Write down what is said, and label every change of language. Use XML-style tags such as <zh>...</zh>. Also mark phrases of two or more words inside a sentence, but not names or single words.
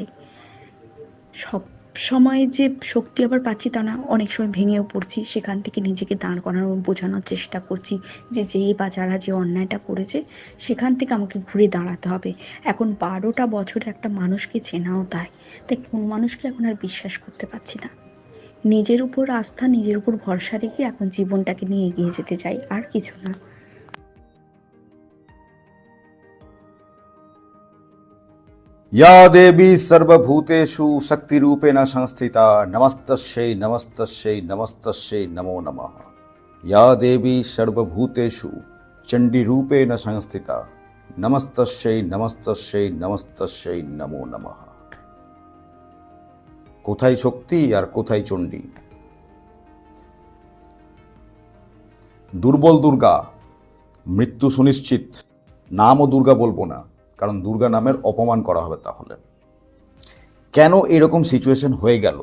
<bn>সব সময় যে শক্তি আবার পাচ্ছি তা না, অনেক সময় ভেঙেও পড়ছি, সেখান থেকে নিজেকে দাঁড় করানোর, বোঝানোর চেষ্টা করছি যে বা যারা যে অন্যায়টা করেছে সেখান থেকে আমাকে ঘুরে দাঁড়াতে হবে। এখন 12টা বছর একটা মানুষকে চেনাও তাই কোন মানুষকে এখন আর বিশ্বাস করতে পারছি না। নিজের উপর আস্থা, নিজের উপর ভরসা রেখে এখন জীবনটাকে নিয়ে এগিয়ে যেতে চাই, আর কিছু না।</bn> <sa>या देवी सर्वभूतेषु शक्तिरूपेण संस्थिता नमस्तस्यै नमस्तस्यै नमस्तस्यै नमो नमः। या देवी सर्वभूतेषु चण्डीरूपेण संस्थिता नमस्तस्यै नमस्तस्यै नमस्तस्यै नमो नमः।</sa> <bn>কোথায় শক্তি আর কোথায় চণ্ডী? দুর্বল দুর্গা, মৃত্যু সুনিশ্চিত। নামও দুর্গা বলবো না, কারণ দুর্গা নামের অপমান করা হবে তাহলে। কেন এরকম সিচুয়েশন হয়ে গেল?</bn>